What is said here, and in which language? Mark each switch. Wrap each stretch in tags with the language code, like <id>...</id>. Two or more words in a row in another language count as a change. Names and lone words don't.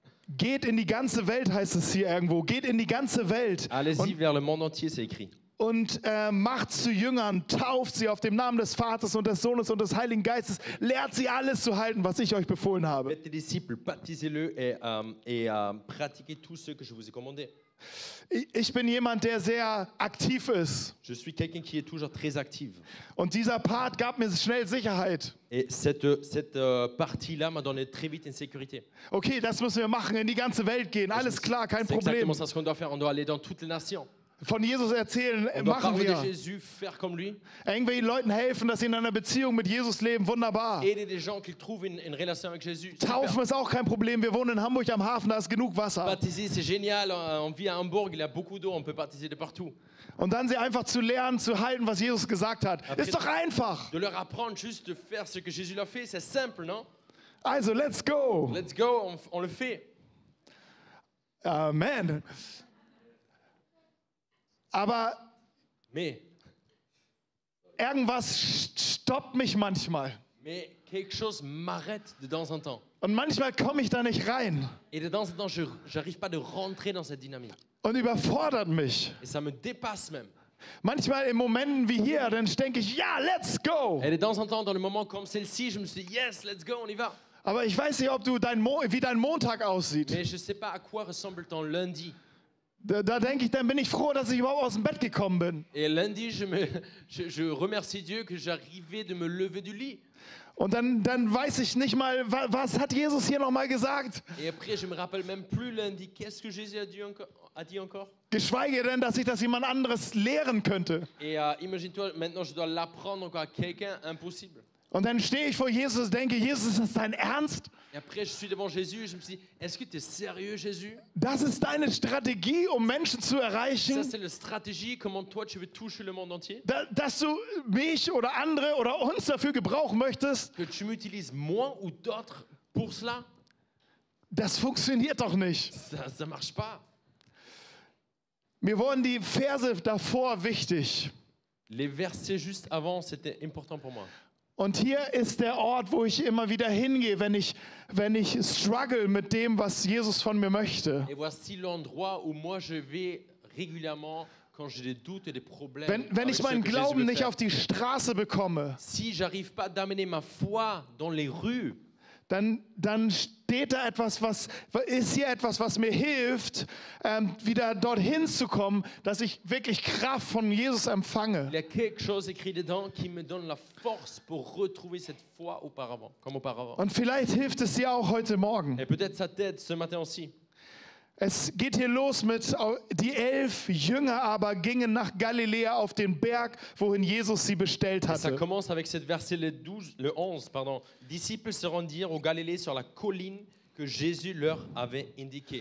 <de>geht in die ganze Welt, heißt es hier irgendwo. Geht in die ganze Welt</de> <fr>Allez-y vers le monde entier, c'est écrit.</fr> <de>und macht zu Jüngern, tauft sie auf dem Namen des Vaters und des Sohnes und des Heiligen Geistes, lehrt sie alles zu halten, was ich euch befohlen habe.</de> <fr>Faites des disciples, baptisez-le et pratiquez tout ce que je vous ai commandé.</fr> <de>Ich bin jemand, der sehr aktiv ist.</de> <fr>Je suis quelqu'un qui est toujours très actif.</fr> <de>Und dieser Part gab mir schnell Sicherheit.</de> <fr>Et cette partie-là m'a donné très vite une sécurité.</fr> <de>Okay, das müssen wir machen, in die ganze Welt gehen. Alles klar, kein</de> <fr>C'est</fr> <de>Problem.</de> <fr>exactement ça ce qu'on doit faire. On doit aller dans toutes les nations.</fr> <de>Von Jesus erzählen,</de> <fr>On doit</fr> <de>machen</de> <fr>parler de</fr> <de>wir.</de> <fr>Jésus, faire comme lui.</fr> <de>Irgendwelchen Leuten helfen, dass sie in einer Beziehung mit Jesus leben, wunderbar.</de> <fr>Aider des gens qui trouvent une relation avec Jésus.</fr> <de>Taufen Super. ist auch kein Problem. Wir wohnen in Hamburg am Hafen, da ist genug Wasser.</de> <fr>Baptiser, c'est génial. On vit à Hambourg, il y a beaucoup d'eau, on peut baptiser de partout.</fr> <de>Und dann sie einfach zu lernen, zu halten, was Jesus gesagt hat. Ist doch einfach.</de> <fr>De leur apprendre juste de faire ce que Jésus l'a fait, c'est simple, non?</fr> <en>Also, let's go. Let's go,</en> <fr>on le fait.</fr> <de>Amen. Aber</de> <fr>Mais</fr> <de>irgendwas stoppt mich manchmal.</de> <fr>quelque chose m'arrête de temps en temps.</fr> <de>Und manchmal komme ich da nicht rein</de> <fr>Et de temps en temps, je n'arrive pas de rentrer dans cette dynamique.</fr> <de>und überfordert mich.</de> <fr>Et ça me dépasse même.</fr> <de>Manchmal in Momenten wie hier, dann denke ich, ja,</de> <en>let's go.</en> <fr>Et de temps en temps, dans le moment comme celle-ci, je me suis dit,</fr> <en>yes, let's go,</en> <fr>on y va.</fr> <de>Aber ich weiß nicht, ob du wie dein Montag aussieht.</de> <fr>Mais je ne sais pas à quoi ressemble ton lundi.</fr> <de>Da denke ich, dann bin ich froh, dass ich überhaupt aus dem Bett gekommen bin.</de> <fr>Et lundi, je remercie Dieu que j'arrivais de me lever du lit.</fr> <de>Und dann weiß ich nicht mal, was hat Jesus hier nochmal gesagt?</de> <fr>Et après, je me rappelle même plus lundi. Qu'est-ce que Jésus a dit encore?</fr> <de>Geschweige denn, dass ich das jemand anderes lehren könnte.</de> <fr>Et imagine-toi, maintenant, je dois l'apprendre encore à quelqu'un, impossible.</fr> <de>Und dann stehe ich vor Jesus und denke, Jesus, ist das dein Ernst?</de> <fr>Et après, je suis devant Jésus et je me suis dit, est-ce que tu es sérieux, Jésus?</fr> <de>Das ist deine Strategie, um Menschen zu</de> <fr>Ça,</fr> <de>erreichen?</de> <fr>c'est la stratégie, comment toi, tu veux toucher le monde entier?</fr> <de>Dass du mich oder andere oder uns dafür gebrauchen möchtest?</de> <fr>Que tu m'utilises moi ou d'autres pour cela?</fr> <de>Das funktioniert doch nicht.</de> <fr>Ça marche pas.</fr> <de>Mir wurden die Verse davor wichtig.</de> <fr>Les versets juste avant, c'était important pour moi.</fr> <de>Und hier ist der Ort, wo ich immer wieder hingehe, wenn ich struggle mit dem, was Jesus von mir möchte.</de> <fr>Et voici l'endroit où moi je vais régulièrement quand j'ai des doutes et des problèmes.</fr> <de>Wenn</de> <fr>avec</fr> <de>ich</de> <fr>ce</fr> <de>meinen</de> <fr>que Jésus</fr> <de>Glauben</de> <fr>veut</fr> <de>nicht</de> <fr>faire.</fr> <de>auf die Straße bekomme,</de> <fr>Si j'arrive pas d'amener ma foi dans les rues,</fr> <de>dann steht da etwas, ist hier etwas, was mir hilft, wieder dorthin zu kommen, dass ich wirklich Kraft von Jesus</de> <fr>il</fr> <de>empfange.</de> <fr>y a quelque chose écrit dedans qui me donne la force pour retrouver cette foi comme auparavant.</fr> <de>Und vielleicht hilft es dir auch heute Morgen.</de> <fr>Et peut-être ça t'aide ce matin aussi.</fr> <de>Es geht hier los mit, die 11 Jünger aber gingen nach Galiläa auf den Berg, wohin Jesus sie bestellt</de> <fr>Et ça</fr> <de>hatte.</de> <fr>commence avec cette verset le 11, pardon. Disciples se rendirent au Galilée sur la colline que Jésus leur avait indiquée.</fr>